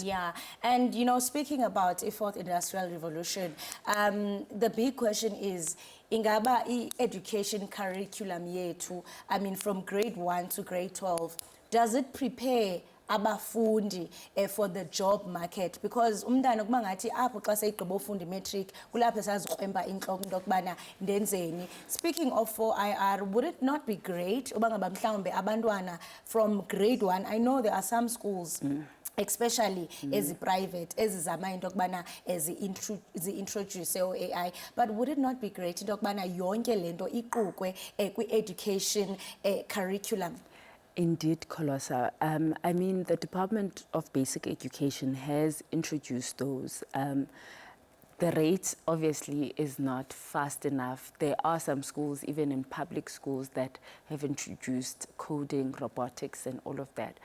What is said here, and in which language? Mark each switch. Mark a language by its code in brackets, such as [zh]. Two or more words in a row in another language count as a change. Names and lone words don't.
[en] Yeah, and you know, speaking about a fourth industrial revolution, the big question is, [xh] ingaba [en] education curriculum yethu, I mean, from grade 1 to grade 12, does it prepare abafundi for the job market? [xh] Because umntana kuba ngathi apho xa seyigqiba ufunda imatric kulapho esazikrwemba intloko into yokubana ndenzeni. [en] Speaking of 4IR, would it not be great [xh] uba ngaba mhlawumbe abantwana [en] from grade 1, I know there are some schools especially [xh] ezi-private, ezizama into yokubana zi-introduce [en] AI, but would it not be great [xh] into yokubana yonke le nto iqukwe kwi-education curriculum? [en] Indeed, Colosa. I mean, the Department of Basic Education has introduced those. The rate, obviously, is not fast enough. There are some schools, even in public schools, that have introduced coding, robotics, and all of that.